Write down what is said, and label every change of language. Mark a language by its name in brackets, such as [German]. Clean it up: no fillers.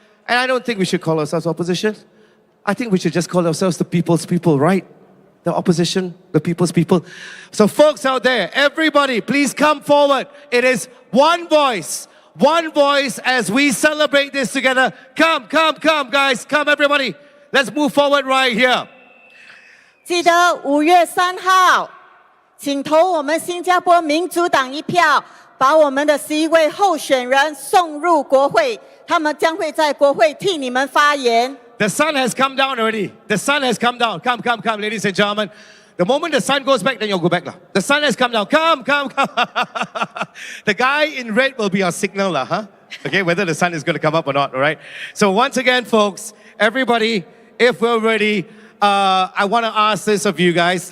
[English] And I don't think we should call ourselves opposition. I think we should just call ourselves the people's people, right? The opposition, the people's people. So folks out there, everybody, please come forward. It is one voice as we celebrate this together. Come, guys. Come, everybody. Let's move forward right here. [Chinese] 记得5月3号，请投我们新加坡民主党一票，把我们的11位候选人送入国会，他们将会在国会替你们发言。 [English] The sun has come down already. The sun has come down. Come, ladies and gentlemen. The moment the sun goes back, then you'll go back. The sun has come down. Come. The guy in red will be our signal, huh? Okay, whether the sun is going to come up or not, all right? So once again, folks, everybody, if we're ready, I want to ask this of you guys.